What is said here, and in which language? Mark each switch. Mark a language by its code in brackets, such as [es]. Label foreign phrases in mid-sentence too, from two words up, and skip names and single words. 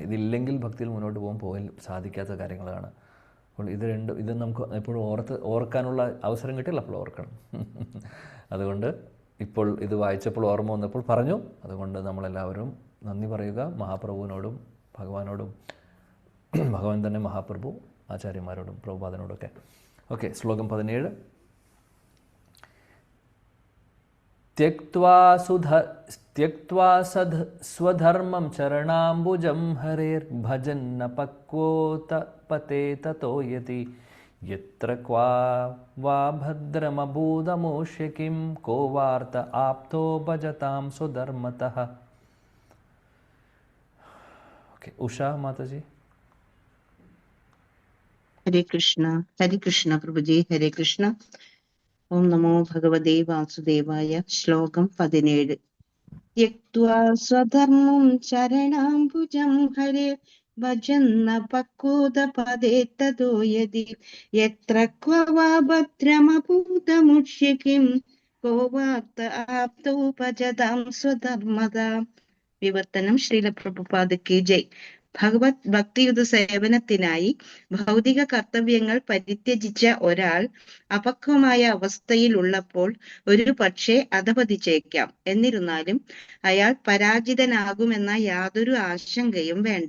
[ml] ഇതില്ലെങ്കിൽ ഭക്തിയിൽ മുന്നോട്ട് പോകാൻ സാധിക്കാത്ത കാര്യങ്ങളാണ്. അപ്പോൾ ഇത് നമുക്ക് എപ്പോഴും ഓർക്കാനുള്ള അവസരം കിട്ടില്ല, അപ്പോൾ ഓർക്കണം. അതുകൊണ്ട് ഇപ്പോൾ ഇത് വായിച്ചപ്പോൾ ഓർമ്മ വന്നപ്പോൾ പറഞ്ഞു. അതുകൊണ്ട് നമ്മളെല്ലാവരും നന്ദി പറയുക മഹാപ്രഭുവിനോടും ഭഗവാനോടും, ഭഗവാൻ തന്നെ മഹാപ്രഭു, ആചാര്യന്മാരോടും പ്രഭുപാദനോടൊക്കെ. ഓക്കെ, ശ്ലോകം 17. [sa] त्यक्त्वा स्वधर्मं चरणाम्बुजं हरेर्भजन्न पक्वोत पते ततो यति यत्र क्वा वा भद्रमभूदमोष्य किं को वार्त आप्तो भजतां स्वधर्मतः. [ml] ഓക്കെ, ഉഷ മാതാജി. [sa] हरे कृष्ण प्रभुजी. हरे कृष्ण. ओम नमो भगवते वासुदेवाय. [ml] ശ്ലോകം 17. [sa] त्यक्त्वा स्वधर्मं चरणाम्बुजं हरे भजन्न पक्वोदपदे ततो यदि यत्र क्व वा भद्रमभूतमुष्य किं को वार्त आप्तो भजतां स्वधर्मदा. [ml] വിവർത്തനം. [sa] ശ്രീല പ്രഭുപാദക്ക് ജയ്. [ml] ഭഗവത് ഭക്തിയുത സേവനത്തിനായി ഭൗതിക കർത്തവ്യങ്ങൾ പരിത്യജിച്ച ഒരാൾ അപക്വമായ അവസ്ഥയിൽ ഉള്ളപ്പോൾ ഒരു പക്ഷേ അധപതിച്ചേക്കാം. എന്നിരുന്നാലും അയാൾ പരാജിതനാകുമെന്ന യാതൊരു ആശങ്കയും വേണ്ട.